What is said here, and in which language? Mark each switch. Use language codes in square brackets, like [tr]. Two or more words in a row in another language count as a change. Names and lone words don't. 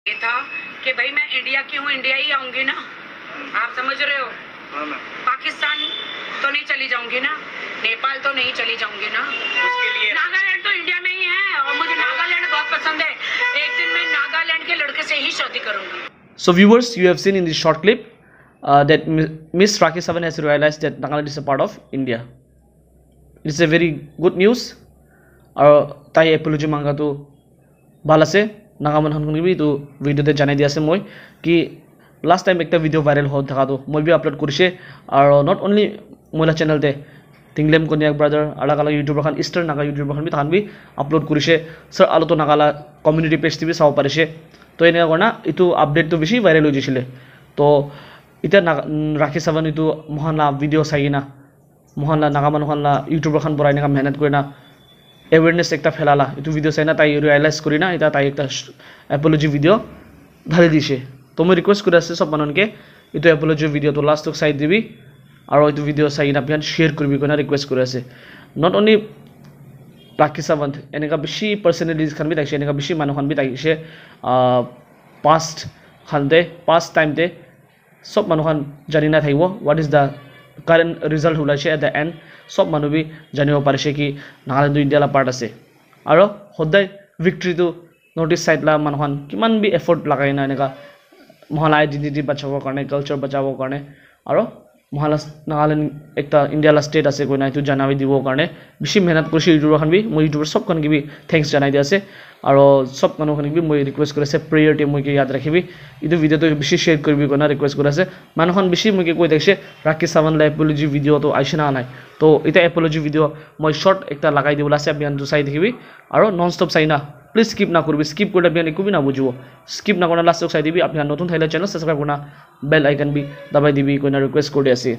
[hi] था कि भाई मैं इंडिया की हूँ, इंडिया ही आऊंगी ना, आप समझ रहे हो। पाकिस्तान तो नहीं चली जाऊंगी ना, नेपाल तो नहीं चली जाऊंगी ना, उसके लिए नागालैंड तो इंडिया में ही है और मुझे नागालैंड बहुत पसंद है। एक दिन मैं नागालैंड के लड़के से ही शादी करूंगी। [en] So viewers, you have seen in this short clip that Miss Rakhi Sawan has realized that Nagaland is a part of India. It's a very good news. [nag] Tai apology manga to balase Nagaman Hankuni to video te janai diase moi ki last time ekta video viral ho thaka to moi bi upload kurise aro [en] not only [nag] moila channel te Tinglem Konyak brother alag alag YouTuber khan Eastern Naga YouTuber khan bi than bi upload kurise sir alo to Nagala community page te bi saw parise to ene korna itu update to beshi viral ho jisile to ita Rakhi Sawan itu mohanla video saina mohanla Nagaman khanla YouTuber khan borai na mehnat korina awareness ekta phelala itu video saina tai realize korina ita tai ekta [en] apology video [nag] dhali dise to moi request kori ase sob manonke itu [en] apology video [nag] to last tok sai dibi aro itu video saina pian share korbi kona request kori ase [en] not only [nag] Rakhi Sawan eneka beshi personalities khan bi taise eneka beshi manu khan bi taise past time te sob manu khan janina thaibo [en] what is the current result [nag] hulaise [en] at the end [nag] sob manu bi janibo parise ki Nagaland India la part ase aro hodai victory to notice side la manu khan kiman bi effort lagai na eneka mohala identity bachabo karne culture bachabo karne aro mohala Nagaland ekta India la state ase koina itu janabi dibo karne beshi mehnat korisi YouTuber khan bi moi YouTuber sob khan ki bi thanks janai dia ase aro sob manu khan bi moi request kore ase prayer te moi ke yaad rakhibi itu video to beshi share korbi kona request kore ase manu khan beshi moi ke koi dekse Rakhi Sawan la [en] apology video [nag] to aishina nai to ita [en] apology video [nag] moi short ekta lagai dibola ase abian tu sai dekhibi aro [en] non stop [nag] saina please skip na korbi skip korle abian ekubi na bujibo skip na kona last tok sai dibi apni notun thaila channel subscribe korna [en] bell icon [nag] bi dabai dibi kona request kori ase।